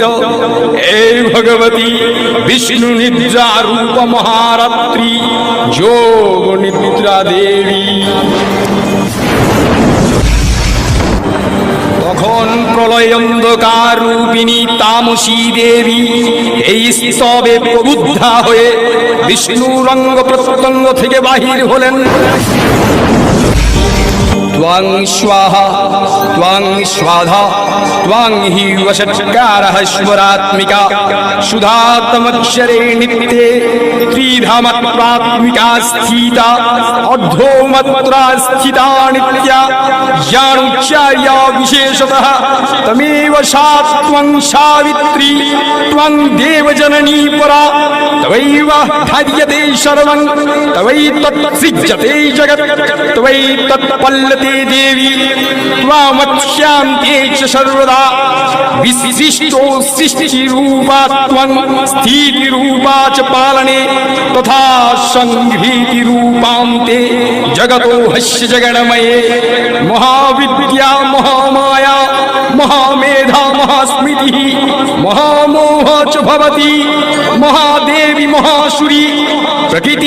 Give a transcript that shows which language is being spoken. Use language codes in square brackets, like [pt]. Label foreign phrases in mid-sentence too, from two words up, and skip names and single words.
[bn] এই ভগবতী বিষ্ণু নিদ্রা রূপ মহারাত্রি যোগ নিদ্রা দেবী। তখন প্রলয় অন্ধকার রূপিণী তামসী দেবী এই স্তবে প্রবুদ্ধা হয়ে বিষ্ণুর অঙ্গ প্রত্যঙ্গ থেকে বাহির হলেন। [sa] ত্বং স্বাহা ত্বং স্বাধা ত্বং হি বষৎকারঃ স্বরাত্মিকা সুধাতমক্ষরে নিত্যে ত্রিধামাত্মাত্মিকা স্থিতা অর্ধমাত্রা স্থিতা নিত্যা জ্ঞানোচ্চার্য বিশেষতঃ তমেব সা ত্বং সাবিত্রী ত্বং দেবজননী পরা তবৈব ধার্যতে সর্বং তবৈতৎসৃজ্যতে জগৎ তবৈতৎপল্লতে দেবী ত্বমক্ষ্যান্তে চ সর্বদা বিশিষ্টো সৃষ্টিরূপা ত্বং স্থিতিরূপা চ পালনে তথা সংহৃতিরূপান্তে জগতো হস্য জগন্ময়ে মহাবিদ্যা মহামায়া মহামেধা মহাস্মৃতি মহামোহ চ ভবতি মহাদেবী মহাসুরি প্রকৃতি